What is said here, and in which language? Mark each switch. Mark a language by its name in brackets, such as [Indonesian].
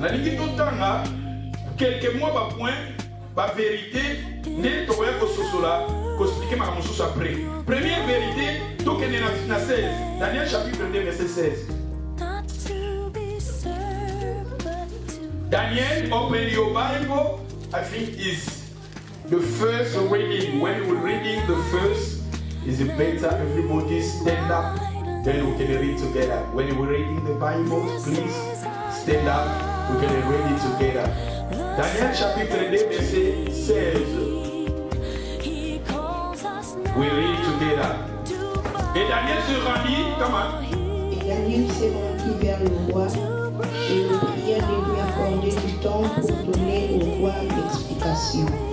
[Lingala] Nalingi totanga [French] quelques mois [Lingala] ba point ba vérité nde tokoya kososola expliquer ma mosusu après. [French] Première vérité, donc elle est na 16. Daniel chapitre 2 verset 16. [English] Daniel, open your Bible. I think is the first reading. When we're reading the first, is it better everybody stand up, then we can read together. When we're reading the Bible, please stand up, we can read it together. [French] Daniel chapitre 2 verset 16. [English] We read together. [French] Et Daniel se rendit, comment? Et Daniel s'est rendu vers le roi et le pria de lui accorder du temps pour donner au roi l'explication.